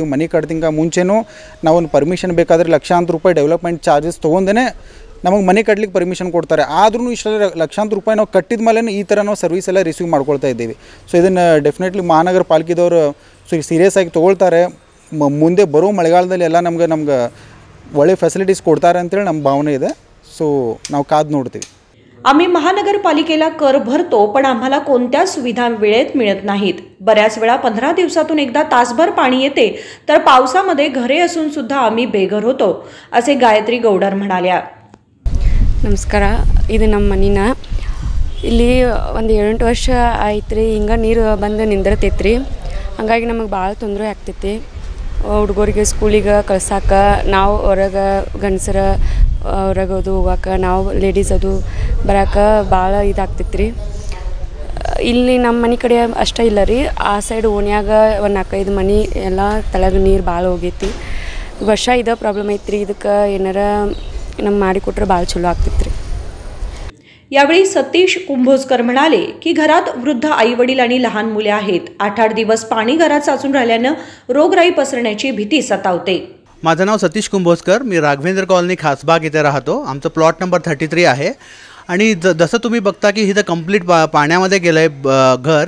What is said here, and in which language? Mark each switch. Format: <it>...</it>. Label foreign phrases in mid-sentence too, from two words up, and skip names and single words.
<kn>ಮನೆ ಕಟ್ತಿಂಗ ಮುಂಚೆನೂ ನಾವು ಒಂದು ಪರ್ಮಿಷನ್ ಬೇಕಾದರೆ ಲಕ್ಷಾಂತರ ರೂಪಾಯಿ</kn> <en>development charges</en> <kn>ತೊಗೊಂಡೇ ನಮಗೆ ಮನೆ ಕಟ್ಲಿಕ್ಕೆ ಪರ್ಮಿಷನ್ ಕೊಡ್ತಾರೆ. ಆದ್ರೂ ಇಷ್ಟೆಲ್ಲ ಲಕ್ಷಾಂತರ ರೂಪಾಯಿ ನಾವು ಕಟ್ಟಿದ ಮೇಲೆ ಈ ಥರ ನಾವು ಸರ್ವಿಸ್ ಎಲ್ಲ ರಿಸೀವ್ ಮಾಡ್ಕೊಳ್ತಾ ಇದ್ದೀವಿ. ಸೊ ಇದನ್ನು ಡೆಫಿನೆಟ್ಲಿ ಮಹಾನಗರ ಪಾಲಿಕೆದವರು ಸೀರಿಯಸ್ ಆಗಿ ತೊಗೊಳ್ತಾರೆ. ಮುಂದೆ ಬರೋ ಮಳೆಗಾಲದಲ್ಲಿ ಎಲ್ಲ ನಮ್ಗೆ ಒಳ್ಳೆ ಫೆಸಿಲಿटीज ಕೊಡ್ತಾರೆ ಅಂತೇಳಿ ನಮ್ಮ ಭಾವನೆ ಇದೆ. सो नाव काद नोडते.</kn> <mr>आम्ही महानगरपालिकेला कर भरतो पण आम्हाला कोणत्या सुविधा वेळेत मिळत नाहीत. बऱ्याच वेळा 15 दिवसातून एकदा तासभर पाणी येते तर पावसामध्ये घरे असून सुद्धा आम्ही बेघर होतो असे गायत्री गौडर म्हणाल्या.</mr> <kn>ನಮಸ್ಕಾರ. ಇದು ನಮ್ಮ ಮನಿನ ಇಲ್ಲಿ ಒಂದು 7-8 ವರ್ಷ ಆಯ್ತು ಹಿಂಗೆ ನೀರು ಬಂದು ನಿಂದಿರ್ತೈತ್ರಿ. ಹಾಗಾಗಿ ನಮಗೆ ಭಾಳ ತೊಂದರೆ ಆಗ್ತೈತಿ. ಹುಡುಗರಿಗೆ ಸ್ಕೂಲಿಗೆ ಕಳ್ಸಕ್ಕೆ, ನಾವು ಹೊರಗೆ ಗಂಡಸರ ಹೊರಗೆ ಅದು ಹೋಗಕ್ಕೆ, ನಾವು ಲೇಡೀಸ್ ಅದು ಬರೋಕೆ ಭಾಳ ಇದಾಗ್ತೈತ್ರಿ. ಇಲ್ಲಿ ನಮ್ಮ ಮನೆ ಕಡೆ ಅಷ್ಟೇ ಇಲ್ಲ ರೀ, ಆ ಸೈಡ್ ಓಣ್ಯಾಗ ಒಂದು 4-5 ಮನೆ ಎಲ್ಲ ತಳಗ ನೀರು ಭಾಳ ಹೋಗೈತಿ. ವರ್ಷ ಇದೇ ಪ್ರಾಬ್ಲಮ್ ಐತ್ರಿ. ಇದಕ್ಕೆ ಏನಾರ ನಮ್ಮ ಮಾಡಿಕೊಟ್ರೆ ಭಾಳ ಚಲೋ ಆಗ್ತಿತ್ತು.</kn> <mr>यावेळी सतीश कुंभोजकर म्हणाले की घरात वृद्ध आईवडील आणि लहान मुले आहेत. 8-8 दिवस पाणी घरात साचून राहिल्यानं रोगराई पसरण्याची भीती सतावते. माझं नाव सतीश कुंभोजकर, मी राघवेंद्र कॉलनी खासबाग इथे राहतो. आमचं प्लॉट नंबर 33 आहे आणि जसं तुम्ही बघता की इथं कंप्लीट पाण्यामध्ये गेलं आहे घर.</mr>